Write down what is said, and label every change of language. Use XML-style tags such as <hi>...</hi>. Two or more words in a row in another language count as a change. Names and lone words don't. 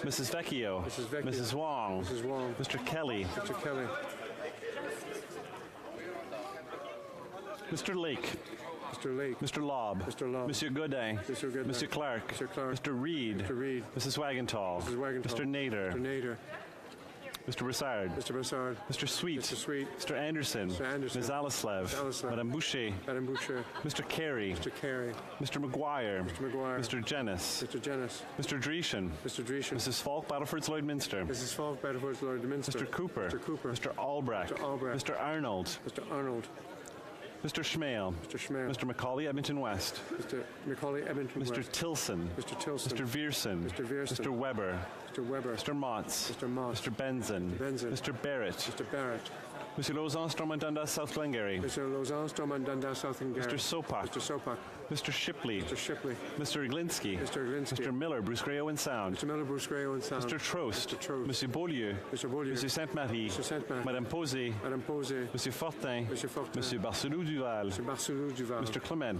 <en>Mrs. Vecchio. Mrs. Vecchio. Mrs. Wong. Mrs. Wong. Mr. Kelly. Mr. Kelly. Mr. Lake. Mr. Lake. Mr. Lobb. Mr. Lobb. Monsieur Godin. Mr. Godin. Mr. Clark. Mr. Clark. Mr. Reed. Mr. Reed. Mrs. Wagentall. Mrs. Wagentall. Mr. Nader. Mr. Nader. Mr. Broussard. Mr. Broussard. Mr. Sweet. Mr. Sweet. Mr. Anderson. Mr. Anderson. Ms. Alislev. Ms. Alislev. Madame Boucher. Madame Boucher. Mr. Carey. Mr. Carey. Mr. McGuire. Mr. McGuire. Mr. Jennis. Mr. Jennis. Mr. Dreeshen. Mr. Dreeshen. Mrs. Falk, Battleford's Lloydminster. Mrs. Falk, Bedford's Lord Minster. Mr. Cooper. Mr. Cooper. Mr. Albrecht. Mr. Albrecht. Mr. Arnold. Mr. Arnold. Mr. Schmale. Mr. Schmale. Mr. Macaulay, Edmonton West. Mr. Macaulay, Edmonton Mr. West. Tilson. Mr. Tilson. Mr. Vierson. Mr. Vierson. Mr. Weber. Mr. Weber. Mr. Motts. Mr. Moss. Mr. Benson. Benson. Mr. Barrett. Mr. Barrett. Monsieur Lausanne, Stormont, Dundas, South Glengarry. Mr. Lausanne, Stormont, Dundas, South and Mr. Sopak. Mr. Sopak. Mr. Shipley. Mr. Shipley. Mr. Iglinsky. Mr. Iglinsky. Mr. Miller, Bruce Gray, Owen Sound. Mr. Miller, Bruce Gray, Owen Sound. Mr. Trost. Mr. Trost. Monsieur Beaulieu. Mr. Beaulieu. Monsieur Sainte-Marie. Mr. Sainte-Marie. Madame Posé. Madame Posé. Monsieur Fortin. Monsieur Fortin. Monsieur Barcelou Duval. Mr. Barcelou Duval. Mr. Clement.</en>